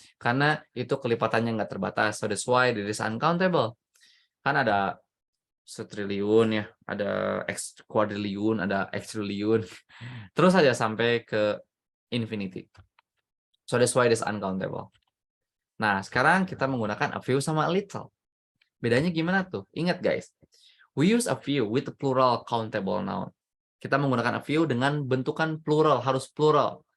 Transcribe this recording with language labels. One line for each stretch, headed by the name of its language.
Indonesian: Karena itu kelipatannya nggak terbatas.
English: So that's why it is uncountable.
Indonesian: Kan ada setriliun ya, ada X quadrillion, ada X triliun. Terus aja sampai ke
English: infinity. So that's why it is uncountable.
Indonesian: Nah, sekarang kita menggunakan a few sama a little. Bedanya gimana tuh?
English: Ingat guys, we use a few with the plural countable noun.
Indonesian: Kita menggunakan a few dengan bentukan plural, harus plural.